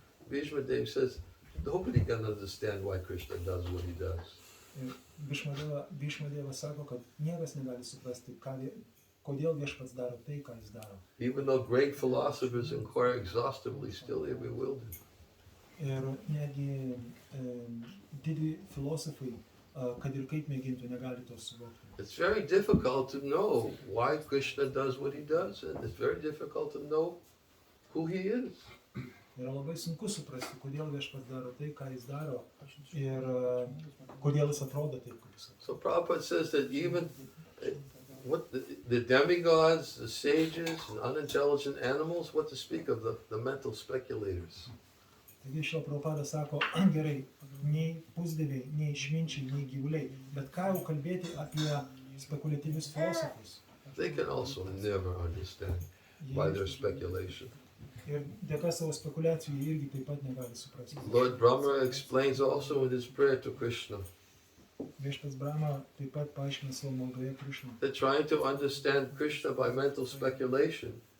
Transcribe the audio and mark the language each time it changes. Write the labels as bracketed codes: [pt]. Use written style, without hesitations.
[en] Bhishmadev says, nobody can understand why Krishna does what he does. [lt] Ir Bhishmadevas sako, kad niekas negali suprasti, kodėl viešpats daro tai, ką jis daro. [en] Even though great philosophers inquire exhaustively, still they're bewildered. [lt] Ir netgi didį filosofai, kad ir kaip mėgintų, negali to suvokti. [en] It's very difficult to know why Krishna does what he does, and it's very difficult to know who he is. [lt] Yra labai sunku suprasti, kodėl viešpats daro tai, ką jis daro ir kodėl jis atrodo taip, kaip jis atrodo. [en] So Prabhupada says that even what the demigods, the sages, and unintelligent animals, what to speak of the mental speculators. [lt] Taigi Šrila Prabhupada sako, gerai, nei pusdieviai, nei išminčiai, nei gyvuliai, bet ką jau kalbėti apie spekuliatyvius filosofus. [en] They can also never understand by their speculation. [lt] Ir dėka savo spekulacijų jie irgi taip pat negali suprasti. [en] Lord Brahma explains also in his prayer to Krishna [lt] Viešpats Brahma taip pat paaiškina savo maldoje Krišną, [en] that trying to understand Krishna by mental speculation